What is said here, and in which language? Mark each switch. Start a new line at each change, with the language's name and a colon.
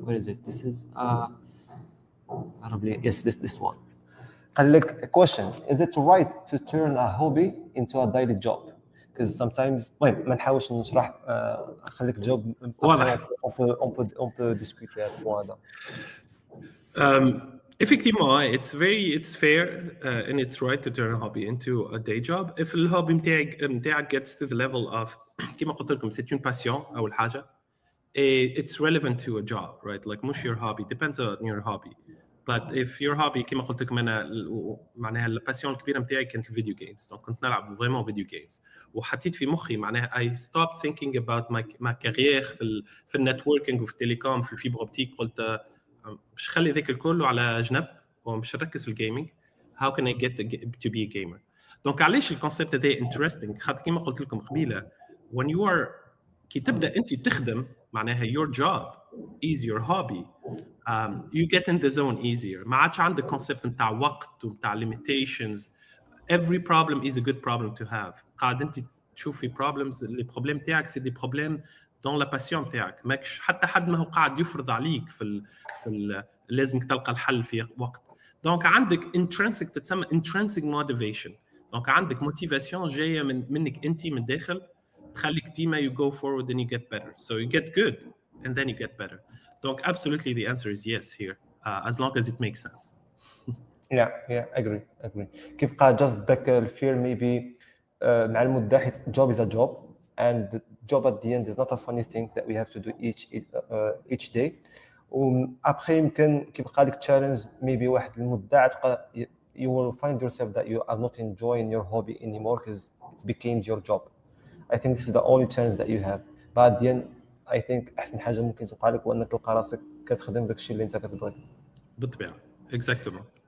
English: Where is it this is probably yes this one.
Arabic: قال لك
English: question is it right to turn a hobby into a daily job because sometimes
Arabic: ما نحاولش نشرح خليك تجاوب واضح.
French: on peut discuter
Arabic: هذا البوان هذا.
French: Effectivement,
English: it's fair and it's right to turn a hobby into a day job. If the hobby متاعك gets to the level of
Arabic: كما قلت لكم
French: c'est une passion
Arabic: أول حاجة.
English: It's relevant to a job, right? Like مش your hobby depends on your hobby. But if your hobby
Arabic: كما قلت لكم أنا معناها الباسيون الكبيرة متاعي كانت الفيديو جيمز. donc كنت نلعب vraiment فيديو جيمز وحطيت في مخي معناها
English: I stopped thinking about my career
Arabic: في النتوركينج وفي التليكوم في الفيبر اوبتيك. قلت مش خلي ذاك الكل على جنب ومش نركز في الجيمنج.
English: how can I get to be a gamer.
Arabic: donc علاش الكونسيبت هذا interesting خاطر كما قلت لكم قبيله
English: when you are
Arabic: كي تبدا انت تخدم معناها
English: your job is your hobby. You get in the zone easier.
Arabic: ما عادش عندك concept نتاع وقت ونتاع limitations.
English: Every problem is a good problem to have.
Arabic: قاعد انت تشوف في problems اللي بروبليم تاعك
French: سي دي بروبليم دون لا باسيون
Arabic: تاعك. ماكش حتى حد ما هو قاعد يفرض عليك في لازمك تلقى الحل في وقت. دونك عندك intrinsic تتسمى
English: intrinsic motivation.
Arabic: دونك عندك motivation جايه منك انت من داخل تخليك ديما
English: you go forward and you get better. So you get good and then you get better. Donc absolutely the answer is yes here as long as it makes sense. yeah agree كيبقى just داك الفير maybe
Arabic: مع المده حيت
English: job is a job and the job at the end is not a funny thing that we have to do each day
Arabic: وابخي يمكن كيبقى ديك
English: challenge maybe
Arabic: واحد المده عاد تبقى
English: you will find yourself that you are not enjoying your hobby anymore because it becomes your job. I think this is the only challenge that you have. But at the end I think
Arabic: احسن حاجه ممكن توقع لك هو انك تلقى راسك كتخدم داك الشيء اللي انت كتبغي. بالطبيعه
French: exactement.